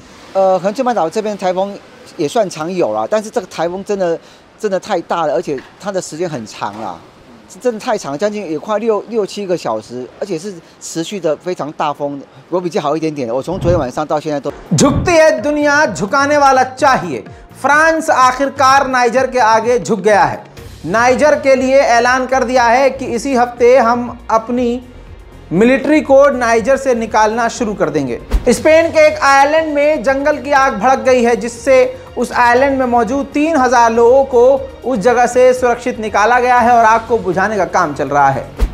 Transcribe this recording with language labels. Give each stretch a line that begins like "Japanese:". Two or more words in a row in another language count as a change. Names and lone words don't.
Chinese: 恒春半岛这边台风也算常有啦，但是这个台风真的太大了，而且它的时间很长啦，是真的太长，将近也快6、7个小时，而且是持续的非常大风。我比较好一点点的，我从昨天晚上到现在都。
Hindi: झुकती है दुनिया, झुकाने वाला चाहिए। फ्रांस आखिरकार नाइजर के आगे झुक गया है। नाइजर के लिए ऐलान कर दिया है कि इसी हफ्ते हम अपनी
English: military code
Hindi: नाइजर से निकालना शुरू कर देंगे। स्पेन के एक आइलैंड में जंगल की आग भड़क गई है, जिससे उस आइलैंड में मौजूद 3000 लोगों को उस जगह से सुरक्षित निकाला गया है और आग को बुझाने का काम चल रहा है।